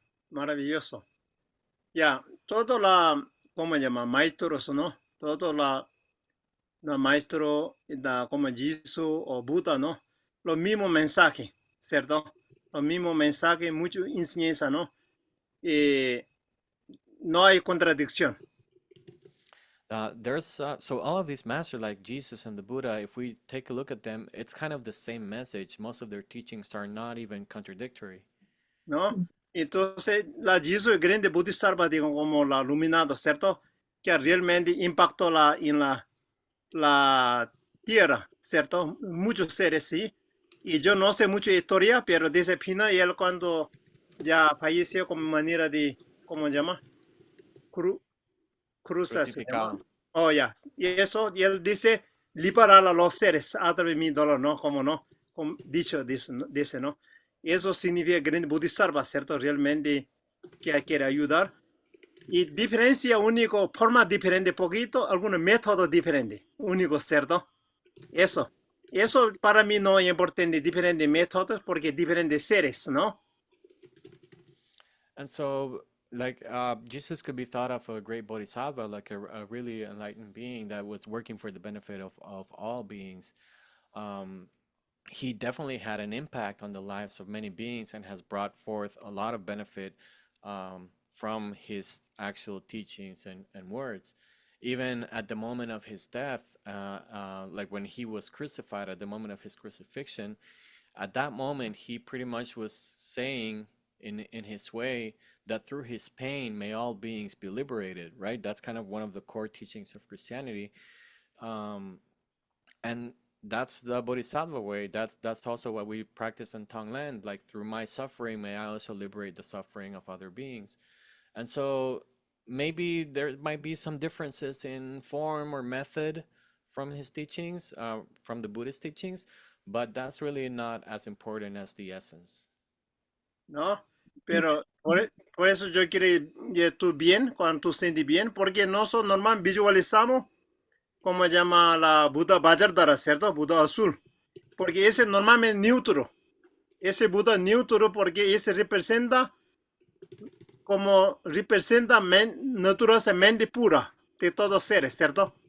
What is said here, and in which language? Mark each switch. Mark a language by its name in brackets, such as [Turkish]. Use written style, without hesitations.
[Spanish] Maravilloso. Ya, ¿cómo se llama? Maestros, ¿no? Todo maestro, como Jesús o Buda, ¿no? Los mismos mensajes, ¿cierto? Los mismos mensajes, mucha enseñanza, ¿no? No hay contradicción. [English] So all of these masters like Jesus and the Buddha, if we take a look at them, it's kind of the same message. Most of their teachings are not even contradictory. [Spanish] ¿No? Entonces, la Jesús grande Bodhisattva, digo, como la iluminado, ¿cierto? que realmente impactó la tierra, ¿cierto? Muchos seres, sí. Y yo no sé mucha historia, pero dice Pina, y él cuando ya falleció como manera de, ¿cómo se llama? Cru, cruza se llama. Crucificado. Oh, ya. Y eso, y él dice, liberar a los seres a través de mi dolor, ¿no? Como no, como dicho, dice, ¿no? Y eso significa gran bodhisattva, ¿cierto? Realmente que quiere ayudar. Y diferencia único, forma diferente, poquito, algunos métodos diferentes, único, ¿cierto? Eso. Eso para mí no es importante, diferentes métodos, porque diferentes seres, ¿no? [English] And so, like, Jesus could be thought of a great bodhisattva, like a really enlightened being that was working for the benefit of all beings. Um, he definitely had an impact on the lives of many beings and has brought forth a lot of benefit from his actual teachings and words. Even at the moment of his death, like when he was crucified, at the moment of his crucifixion, at that moment, he pretty much was saying in his way that through his pain, may all beings be liberated, right? That's kind of one of the core teachings of Christianity. And that's the Bodhisattva way. That's also what we practice in Tonglen. Like through my suffering, may I also liberate the suffering of other beings. And so maybe there might be some differences in form or method from his teachings, from the Buddhist teachings, but that's really not as important as the essence. [Spanish] ¿No? Pero por eso yo quiero que tú bien, cuando tú sientes bien, porque nosotros normalmente visualizamos como se llama la Buda Vajradhara, ¿cierto? Buda azul. Porque ese normalmente es neutro. Ese Buda es neutro porque ese representa como representa naturaleza mente pura de todos seres, ¿cierto?